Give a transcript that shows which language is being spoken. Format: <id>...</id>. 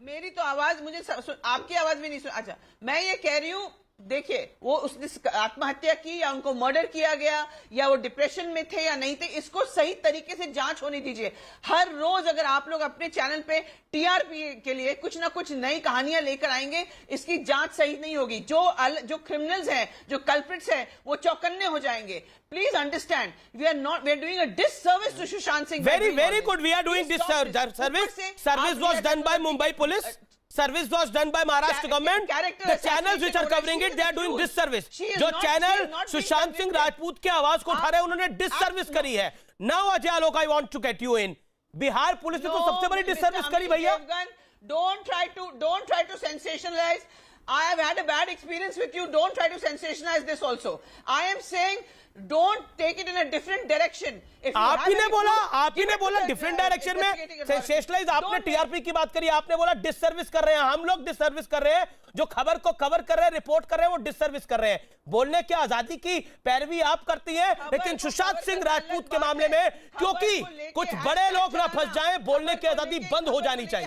<hi>मेरी तो आवाज, मुझे आपकी आवाज भी नहीं सुन। अच्छा, मैं ये कह रही हूं, देखिए, वो उसने आत्महत्या की या उनको मर्डर किया गया या वो डिप्रेशन में थे या नहीं थे, इसको सही तरीके से जांच होने दीजिए। हर रोज अगर आप लोग अपने चैनल पे टीआरपी के लिए कुछ ना कुछ नई कहानियां लेकर आएंगे, इसकी जांच सही नहीं होगी। जो क्रिमिनल्स हैं, जो कल्प्रिट्स हैं, वो चौकन्ने हो जाएंगे।</hi> <en>Please understand, we are doing a disservice to Sushant Singh. Very good. We are doing this service. Service was done by Mumbai police. Service was done by Maharashtra government. The channels which are covering it, they are doing disservice.</en> <hi>जो channel Sushant Singh Rajput की आवाज को उठा रहे हैं, उन्होंने disservice करी है।</hi> <en>Now Ajay Alok, I want to get you in.</en> <hi>Bihar police ने तो सबसे बड़ी डिससर्विस करी भैया।</hi> <en>Don't try to sensationalize. I have had a bad experience with you. Don't try to sensationalize this also. I am saying, don't take it in a different direction.</en> <hi>आप ही ने बोला different direction में sensationalise. आपने TRP की बात करी, आपने बोला डिससर्विस कर रहे हैं। हम लोग डिससर्विस कर रहे हैं, जो खबर को कवर कर रहे हैं, रिपोर्ट कर रहे हैं, वो डिससर्विस कर रहे हैं। बोलने की आजादी की पैरवी आप करती हैं, लेकिन सुशांत सिंह राजपूत के मामले में क्योंकि कुछ बड़े लोग ना फंस जाएं, बोलने की आजादी बंद हो जानी चाहिए।</hi>